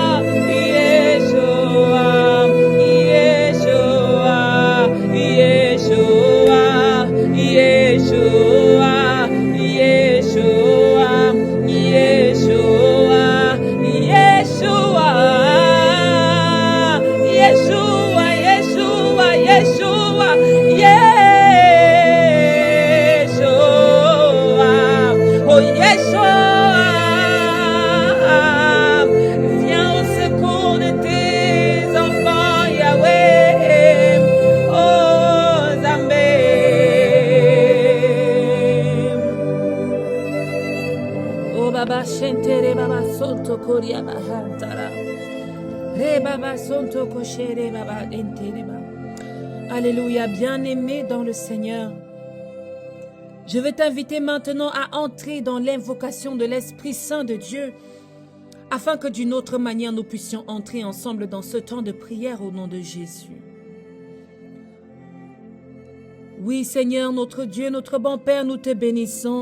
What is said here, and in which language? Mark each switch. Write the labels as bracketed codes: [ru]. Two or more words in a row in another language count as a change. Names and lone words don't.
[fr] Yeshua, Yeshua, Yeshua, Yeshua, Yeshua, Yeshua, Yeshua, Yeshua, Yeshua, Yeshua, oh Yeshua, viens au secours de tes enfants, Yahweh, oh Zambé. Oh Baba Shentere Baba Sonto Koria Bahantara. Re Baba Sonto Koshere Baba Entere Baba. Alléluia, bien-aimé dans le Seigneur. Je veux t'inviter maintenant à entrer dans l'invocation de l'Esprit Saint de Dieu, afin que d'une autre manière nous puissions entrer ensemble dans ce temps de prière au nom de Jésus. Oui, Seigneur, notre Dieu, notre bon Père, nous te bénissons.